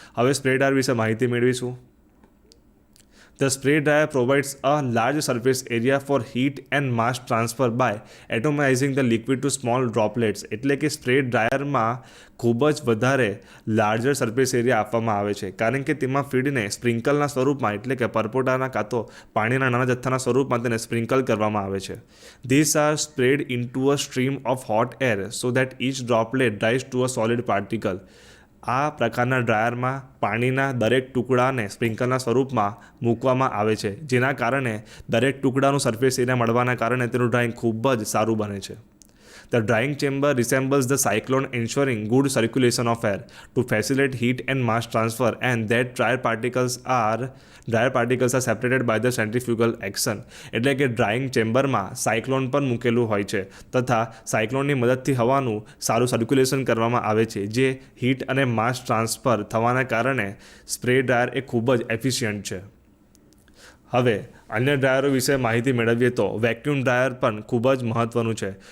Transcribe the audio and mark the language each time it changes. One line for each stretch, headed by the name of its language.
Gujarati: હવે spray dryer વિશે માહિતી મેળવીશું.
English: The spray dryer provides a large surface area for heat and mass transfer by atomizing the liquid to small droplets,
Gujarati: એટલે કે spray ડ્રાયરમાં ખૂબ જ વધારે લાર્જર સરફેસ એરિયા આપવામાં આવે છે કારણ કે તેમાં ફીડને સ્પ્રિંકલના સ્વરૂપમાં એટલે કે પરપોટાના કાં તો પાણીના નાના જથ્થાના સ્વરૂપમાં તેને સ્પ્રિંકલ કરવામાં આવે છે.
English: These are sprayed into a stream of hot air so that each droplet dries to a solid particle.
Gujarati: આ પ્રકારના ડ્રાયરમાં પાણીના દરેક ટુકડાને સ્પ્રિંકલના સ્વરૂપમાં મૂકવામાં આવે છે, જેના કારણે દરેક ટુકડાનું સરફેસ એરિયા મળવાના કારણે તેનું ડ્રાઇંગ ખૂબ જ સારું બને છે.
English: The drying chamber resembles the cyclone, ensuring good circulation of air to facilitate heat and mass transfer, and that dryer particles are separated by the centrifugal action.
Gujarati: એટલે કે ડ્રાઇંગ ચેમ્બરમાં સાયક્લોન પણ મૂકેલું હોય છે તથા સાયક્લોનની મદદથી હવાનું સારું સર્ક્યુલેશન કરવામાં આવે છે, જે હીટ અને માસ ટ્રાન્સફર થવાના કારણે સ્પ્રે ડ્રાયર એ ખૂબ જ એફિશિયન્ટ છે. હવે અન્ય ડ્રાયરો વિશે માહિતી મેળવીએ તો વેક્યુમ ડ્રાયર પણ ખૂબ જ મહત્ત્વનું છે.